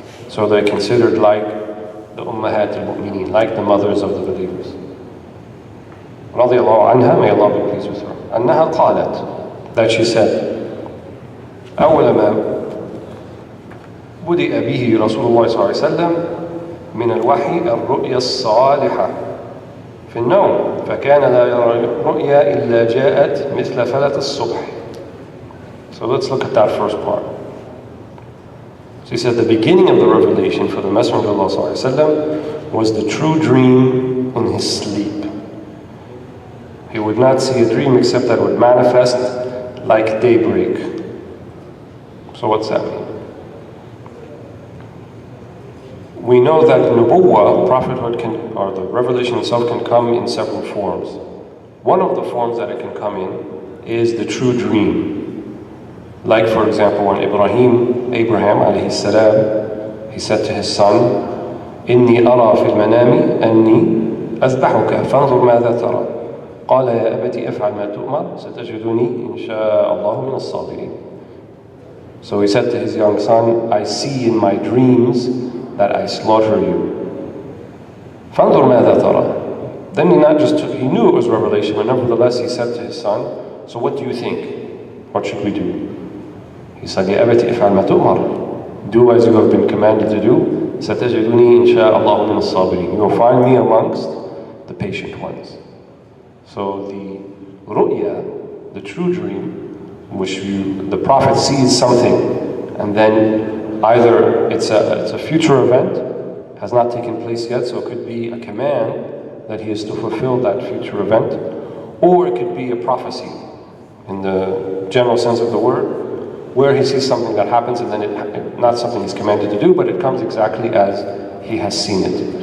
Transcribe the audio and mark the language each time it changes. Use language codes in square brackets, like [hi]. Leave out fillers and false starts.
[en] So they're considered like the Ummahat al-Mu'mineen, like the mothers of the believers. Radiallahu anha, may Allah be pleased with her. [ar] أنها قالت, [en] that she said, [ar] أول ما بدأ به رسول الله صلى الله عليه وسلم من الوحي الرؤيا الصالحة في النوم فكان لا يرى الرؤيا إلا جاءت مثل فلة الصبح. [en] So let's look at that first part. So he said the beginning of the revelation for the Messenger of Allah ﷺ was the true dream in his sleep. He would not see a dream except that it would manifest like daybreak. So what's that mean? We know that nubuwwah, prophethood, or the revelation itself can come in several forms. One of the forms that it can come in is the true dream. Like for example when Abraham alayhi salam, he said to his son, [ar] إِنِّي أَرَى فِي الْمَنَامِ أَنِّي أَذْبَحُكَ فَانْظُرْ مَاذَا تَرَى. قال يا أبت افعل ما تؤمر ستجدني إن شاء الله من الصابرين. [en] So he said to his young son, I see in my dreams that I slaughter you. [ar] فانظر ماذا ترى. [en] Then he knew it was revelation, but nevertheless he said to his son, so what do you think? What should we do? He said, [ar] يا أبت افعل ما تؤمر. [en] Do as you have been commanded to do. [ar] ستجدني إن شاء الله من الصابرين. [en] You will find me amongst the patient ones. So the ru'ya, the true dream, which the prophet sees something, and then either it's a future event, has not taken place yet, so it could be a command that he is to fulfill that future event, or it could be a prophecy in the general sense of the word, where he sees something that happens and then not something he's commanded to do, but it comes exactly as he has seen it.